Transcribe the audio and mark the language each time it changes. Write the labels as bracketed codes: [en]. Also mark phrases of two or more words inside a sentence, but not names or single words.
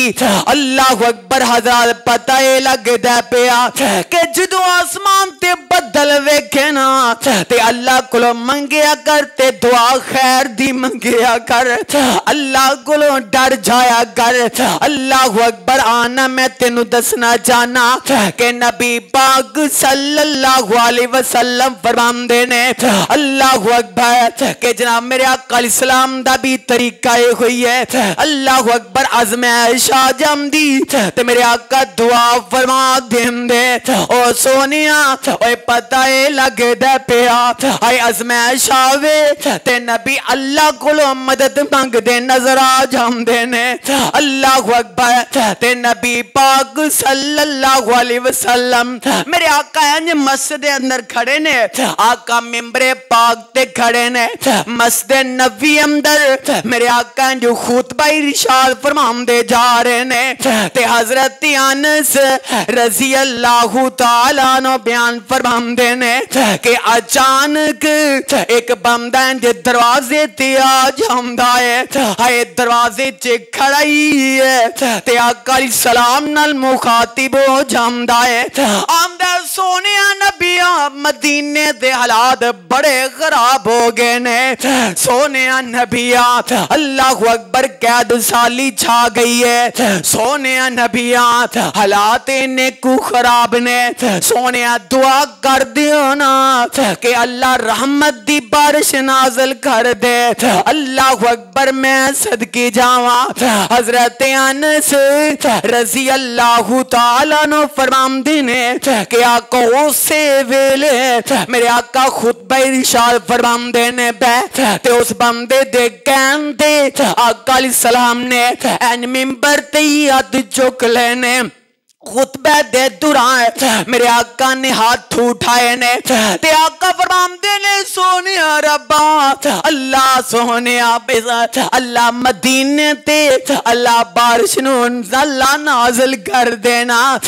[ar] الله أكبر [pa] حضرت پتا ہے لگدا پیا کہ جدوں آسمان تے بدل ویکھے نا تے اللہ کولوں منگیا کر تے دعا خیر دی منگیا کر اللہ کولوں ڈر جایا کر. [ar] الله أكبر [pa] آنا میں تینوں دسنا چاہنا کہ نبی پاک [ar] صلى الله عليه وسلم [pa] فرماندے نے [ar] الله أكبر [pa] کے جناب میرے آقا علیہ السلام دا بھی طریقہ یہ ہوئی ہے. [ar] الله أكبر [pa] آزمائش آ جاندی تے میرے آقا دعا فرما دیندے او سوہنیا اوئے پتا ہے لگدا پیا ہائے آزمائش آوے تے نبی اللہ کولوں مدد منگدے نظر آ جاندے نے. [ar] الله أكبر [pa] تے نبی پاک [ar] صلى الله عليه وسلم [pa] میرے آقا انج مسجد دے اندر کھڑے نے آقا منبرِ پاک تے کھڑے نے مسجد نبی اندر میرے آقا جو خطبہ ارشاد فرماندے جا رہے نے تے حضرت انس [ar] رضي الله تعالى عنه [pa] بیان فرماندے نے کہ اچانک ایک بندہ جے دروازے تے آ جاندا ہے ہائے دروازے چ کھڑا ہی ہے تے آقا علیہ السلام نال مخاطب ہو جاندا ہے آندا سوہنیا نبیا مدینے دے حالات بڑے خراب ہو گئے نے سوہنے نبیا [ar] الله أكبر [pa] قید سالی چھا گئی ہے سوہنے نبیا حالات اِنے کو خراب نے سوہنے دعا کر دیو نا کہ اللہ رحمت دی بارش نازل کر دے. [ar] الله أكبر [pa] میں صدقے جاواں حضرت انس [ar] رضي الله تعالى عنه [pa] فرماندے نے کہ آقا اسے ویلے میرے آقا خطبہ ارشاد فرماندے نے تے اس بندے دے کہندے آقا علیہ السلام نے عین منبر تے ہتھ چک لینے خطبے دے دوران میرے آقا نے ہاتھ اٹھائے نے تے آقا فرماندے نے سوہنیا ربا اللہ سوہنیا اللہ مدینے تے اللہ بارش نوں اللہ نازل کر دینا.